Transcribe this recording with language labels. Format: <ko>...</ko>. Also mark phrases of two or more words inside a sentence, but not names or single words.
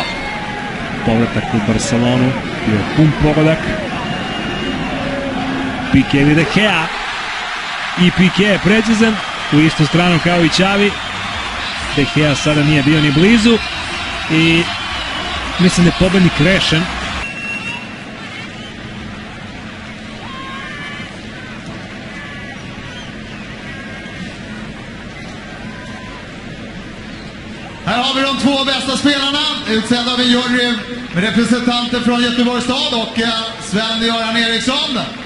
<sr>Povratak u Barcelonu, bio pun pogodak. Piqué ili De Gea. I Piqué je precizan u istu stranu kao i Xavi. De Gea sada nije bio ni blizu i mislim da je pobednik rešen.</sr> <sv>Här har vi de två bästa spelarna, utsedda av en jury med representanter från Göteborgs stad och Sven-Göran Eriksson.</sv>